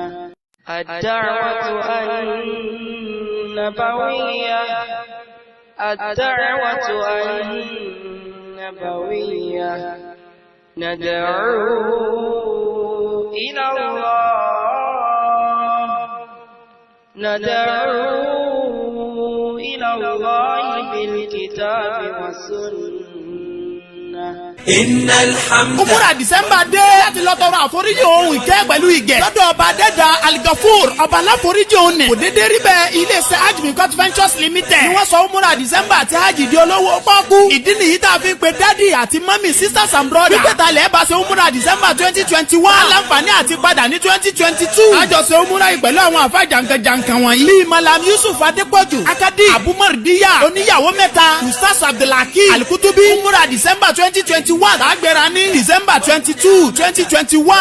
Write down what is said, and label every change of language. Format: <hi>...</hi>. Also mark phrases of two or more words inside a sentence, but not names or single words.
<ar>الدعوة النبوية ندعو إلى الله بالكتاب والسنة. إن الحمد</ar> <yo>Òmùra December dé láti lọ tọrọ àforíjì ohun ìkẹ́ pẹ̀lú ìgẹ̀. Lọ́dọ̀ ọba Adẹ́dà Al-Gafur ọba aláforíjì òun nì. Kò dédé rí bẹ́ẹ̀ ilé-iṣẹ́ Hajj Mikot Ventures Limited. Ni wọ́n sọ Òmùra December àti Hajj di olówó pọ́kú. Ìdí nìyí tá a fi ń pe dádì àti mọ́mì</yo> <en>sisters and brothers.</en> <yo>Wípé ta lẹ̀ bá ṣe Òmùra December 2021. Aláǹfààní àti padà ní 2022. Àjọṣe Òmùra yìí pẹ̀lú àwọn àfa jàǹkànjàǹkàn wọ̀nyí. Bíi Malam Yusuf Adépọ̀jù, Akadi, Abumardiya, oníyàwó mẹ́ta, Ustaz Abdulhakeem, Alikutubi. Òmùra December 2021. Àgbẹ̀rẹ̀ ní December 22, 2021.</yo>